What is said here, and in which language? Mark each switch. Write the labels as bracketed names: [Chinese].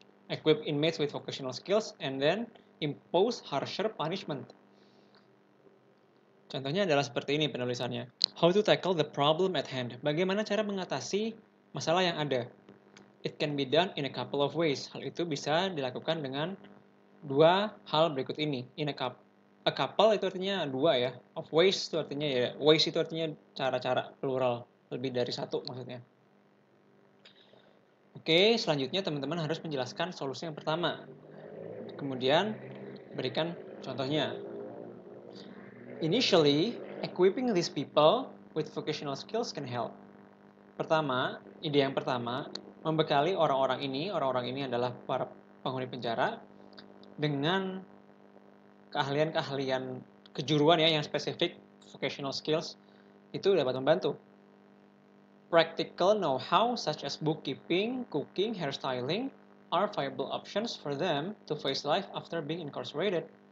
[English] Equip inmates with vocational skills and then impose harsher punishment. [Indonesian] Contohnya adalah seperti ini penulisannya. [English] How to tackle the problem at hand. [Indonesian] Bagaimana cara mengatasi masalah yang ada. [English] It can be done in a couple of ways. [Indonesian] Hal itu bisa dilakukan dengan dua hal berikut ini. In a couple itu artinya dua ya. Of ways itu artinya ya. Ways itu artinya cara-cara, plural. Lebih dari satu maksudnya. Oke, selanjutnya teman-teman harus menjelaskan solusi yang pertama. Kemudian berikan contohnya. Initially, [English] Equipping these people with vocational skills can help. [Indonesian] Pertama, ide yang pertama, membekali orang-orang ini adalah para penghuni penjara, dengan keahlian-keahlian kejuruan ya yang spesifik, vocational skills, itu dapat membantu. [English] Practical know-how such as bookkeeping, cooking, hairstyling are viable options for them to face life after being incarcerated.